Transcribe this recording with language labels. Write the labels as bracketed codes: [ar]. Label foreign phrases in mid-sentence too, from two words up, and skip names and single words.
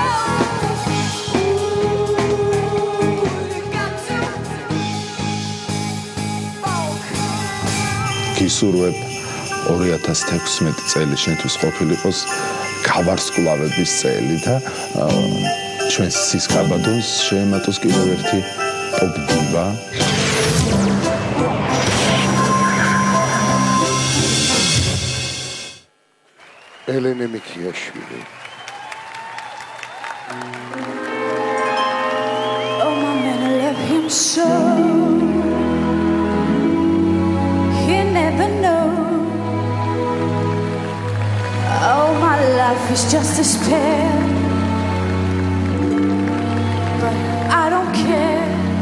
[ka] გისურვებ 2016 წელი შენთვის ყოფილიყოს გავარსკვლავების წელი და ჩვენს სისკაბადოს შეემატოს კიდევ ერთი პოპ დივა ელენე მიქიაშვილი [en] Oh my man I love him so Never know. Oh, my life is just a spell, but I don't care.